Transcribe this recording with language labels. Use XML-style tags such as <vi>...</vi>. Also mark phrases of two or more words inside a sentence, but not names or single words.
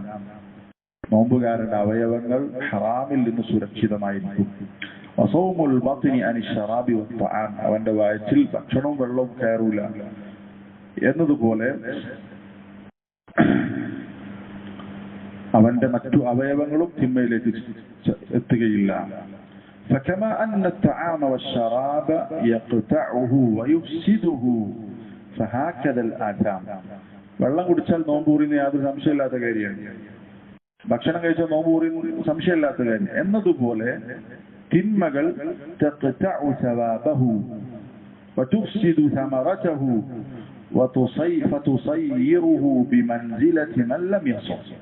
<ml>നോമ്പുകാരന്റെ അവയവങ്ങൾ ഹറാമിൽ നിന്ന് സുരക്ഷിതമായിരിക്കും.</ml> <ar>وصوم البطن عن الشراب والطعام.</ar> <ml>അവന്റെ വയറ്റിൽ ഭക്ഷണവും വെള്ളവും കയറൂല എന്നതുപോലെ അവന്റെ മറ്റു അവയവങ്ങളും തിന്മയിലേക്ക് എത്തുകയില്ല.</ml> <ar>فكما أن الطعام والشراب يقطعه ويفسده فهكذا الآثام.</ar> <ml>വെള്ളം കുടിച്ചാൽ നോമ്പ് മുറിയുന്ന യാതൊരു സംശയമില്ലാത്ത കാര്യമാണ്. ഭക്ഷണം കഴിച്ചാൽ നോമ്പ് മുറിയുന്ന സംശയമില്ലാത്ത കാര്യം എന്നതുപോലെ തിന്മകൾ</ml> <ar>تقطع ثوابه وتفسد ثمرته فتصيره بمنزلة من لم يصم.</ar>